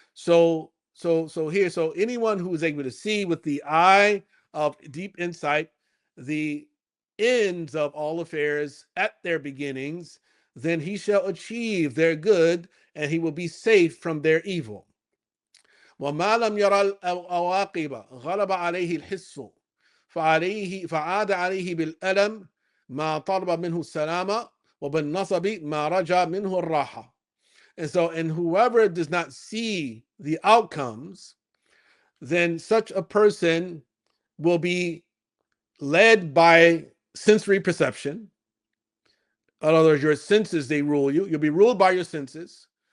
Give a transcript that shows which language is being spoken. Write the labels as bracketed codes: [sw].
[en] So anyone who is able to see with the eye of deep insight the ends of all affairs at their beginnings, then he shall achieve their good and he will be safe from their evil. [ar] وما لم يرى العواقب غلب عليه الحس فعاد عليه بالألم ما طلب منه السلامة وبالنصب ما رجا منه الراحة. [en] And whoever does not see the outcomes, then such a person will be led by sensory perception. In other words, your senses, they rule you. You'll be ruled by your senses.